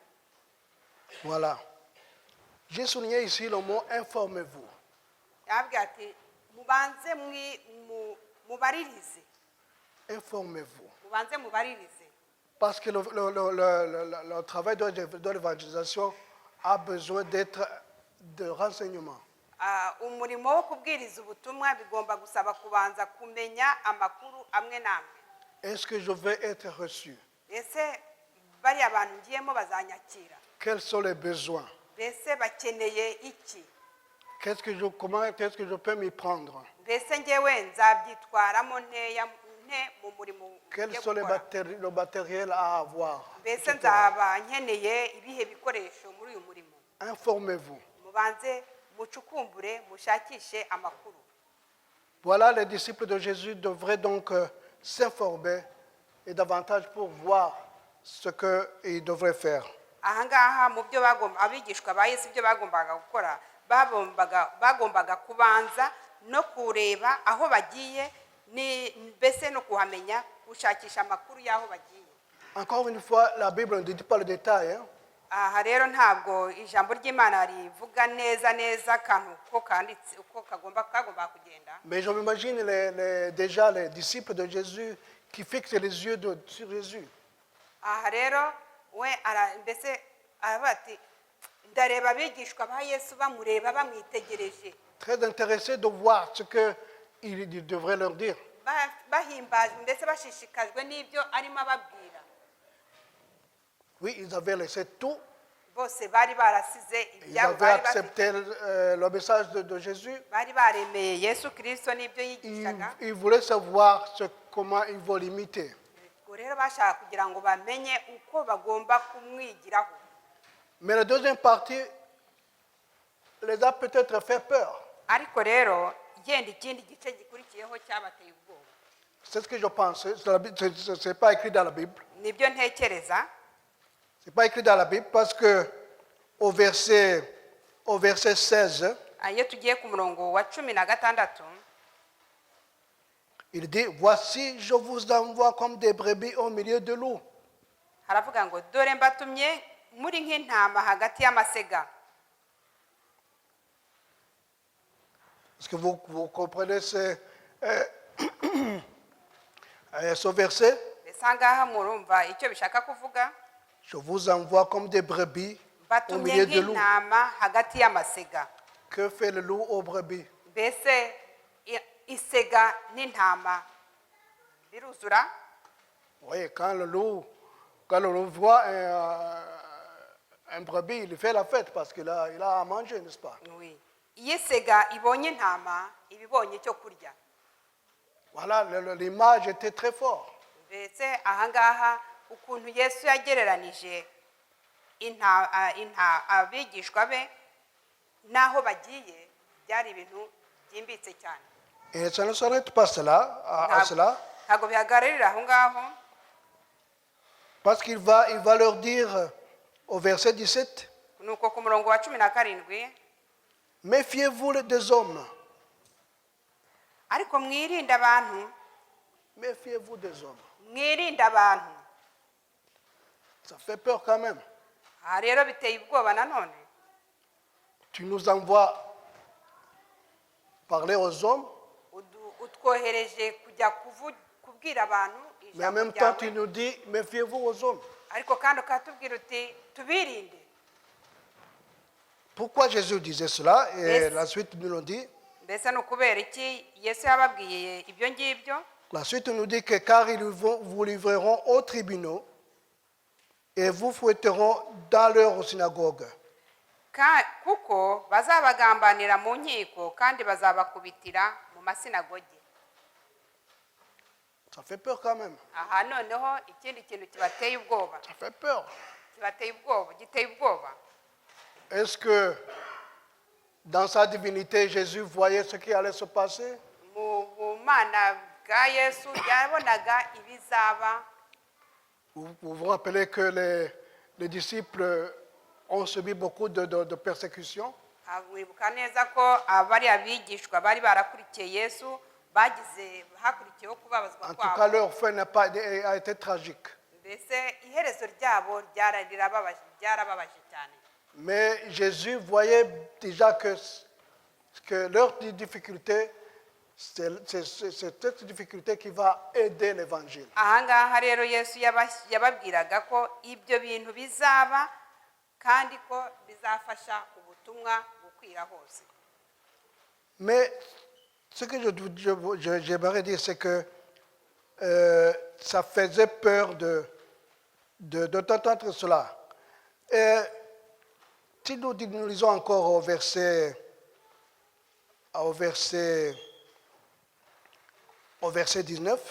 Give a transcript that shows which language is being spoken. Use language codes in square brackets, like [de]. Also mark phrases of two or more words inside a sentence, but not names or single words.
[fr] Voilà. J'ai souligné ici le mot informez-vous. [rw] yababwira ati mubanze mubaririze. [fr] Informez-vous. [rw] mubanze mubaririze. [fr] Parce que le travail de l'évangélisation a besoin d'être de renseignements. [rw] umurimo wo kubwiriza ubutumwa bigomba gusaba kubanza kumenya amakuru amwe n'amwe. [fr] Est-ce que je vais être reçu? [rw] Ese bariya bantu ngiyemo bazanyakira? [fr] Quels sont les besoins? [rw] Mbese bakeneye iki? [fr] Comment est-ce que je peux m'y prendre? [rw] Mbese ngewe nzabyitwaramo nte mu murimo [fr] Quels [rw] ngiye [fr] sont [rw] gukora? [fr] le matériel à avoir? [rw] Mbese nzaba nkeneye ibihe bikoresho muri uyu murimo? [fr] Informez-vous. [rw] Mubanze mucukumbure mushakishe amakuru. [fr] Voilà, les disciples de Jésus devraient donc s'informer et davantage pour voir ce qu'ils devraient faire. [rw] ahangaha mu byo abigishwa ba Yesu ibyo bagombaga gukora bagombaga kubanza no kureba aho bagiye mbese no kuhamenya gushakisha amakuru y'aho bagiye. [fr] Encore une fois, la Bible ne dit pas le détail. [rw] aha rero ntabwo ijambo ry'Imana rivuga neza akantu ko kanditse uko kagomba kugenda. [fr] Mais je m'imagine déjà les disciples de Jésus qui fixent les yeux sur Jésus. [rw] aha rero we mbese aravuga ati ndareba abigishwa ba Yesu bamureba bamwitegereje. [fr] Très intéressés de voir ce qu'il devrait leur dire. [rw] bahimbajwe ndetse bashishikajwe n'ibyo arimo ababwira. [fr] Oui, ils avaient laissé tout. [rw] bose bari barasize [fr] Ils [rw] ibyabo [fr] avaient accepté le message de Jésus. [rw] bari baremeye Yesu Kristo n'ibyo yigishaga. [fr] Ils voulaient savoir comment ils vont l'imiter. [rw] ubwo rero bashaka kugira ngo bamenye uko bagomba kumwigiraho. [fr] Mais la deuxième partie les a peut-être fait peur. [rw] ariko rero yenda ikindi gice gikurikiyeho cyabateye ubwoba. [fr] C'est ce que je pense. Ce n'est pas écrit dans la Bible. [rw] nibyo ntekereza. [fr] Ce n'est pas écrit dans la Bible parce que au verset 16, [rw] iyo tugiye ku murongo wa 16, [fr] il dit, voici, je vous envoie comme des brebis au milieu de loups. [rw] haravuga ngo dore mbatumye muri nk'intama hagati y'amasega. [fr] Est-ce que vous comprenez ce verset? [rw] mbese ahangaha murumva icyo bishaka kuvuga? [fr] Je vous envoie comme des brebis au [rw] mbatumye [fr] milieu de loups. [rw] nk'intama hagati y'amasega. [fr] Que fait le loup aux brebis? [rw] mbese isega n'intama biruzura? [fr] Oui, quand le loup voit un brebis, il fait la fête parce qu'il a à manger, n'est-ce pas? Oui. [rw] iyo isega ibonye intama iba ibonye icyo kurya. [fr] Voilà, l'image était très forte. [rw] mbese ahangaha ukuntu Yesu yagereranije abigishwa be n'aho bagiye byari ibintu byimbitse cyane. [fr] Et ça ne s'arrête pas à cela, [rw] ntabwo bihagararira aho ngaho. [fr] parce qu'il va leur dire au verset 17, [rw] nuko ku murongo wa 17, [fr] méfiez-vous des hommes. [rw] ariko mwirinde abantu, [fr] Méfiez-vous des hommes. [rw] mwirinde abantu. [fr] Ça fait peur quand même. [rw] Aha rero biteye ubwoba nanone. [fr] Tu nous envoies parler aux hommes, [rw] Utwohereje kujya kubwira abantu [fr] mais en [rw] ijambo [fr] même temps tu [rw] ryawe, [fr] nous dis, méfiez-vous aux hommes. [rw] ariko kandi ukatubwira uti tubirinde. [fr] Pourquoi Jésus disait cela? Et Yes. la suite nous le dit. [rw] Mbese ni ukubera iki Yesu yababwiye ibyo ngibyo? [fr] La suite nous dit que car ils vous livreront aux tribunaux et vous fouetteront dans leur synagogue. [rw] Kuko bazabagambanira mu nkiko kandi bazabakubitira mu masinagogi. [fr] Ça fait peur quand même. [rw] Aha noneho ikindi kintu kibateye ubwoba, [fr] Ça fait peur. [rw] giteye ubwoba. [fr] Est-ce que dans sa divinité, Jésus voyait ce qui allait se passer? [rw] Mu bumana bwa Yesu yabonaga ibizaba. [fr] Vous vous rappelez que les disciples ont subi beaucoup de persécutions. [rw] Mwibuka neza ko abari abigishwa bari barakurikiye Yesu hakurikiyeho kubabazwa [fr] En tout cas, [rw] kwabo. [fr] leur fin a été tragique. [rw] Mbese iherezo ryabo ryarababaje cyane. [fr] Mais Jésus voyait déjà que leur difficulté, c'est cette difficulté qui va aider l'évangile. [rw] Aha ngaha rero Yesu yababwiraga ko ibyo bintu bizaba kandi ko bizafasha ubutumwa gukwira hose. [fr] Mais ce que j'aimerais dire, c'est que ça faisait peur d'entendre cela. Et si nous lisons encore au verset 19,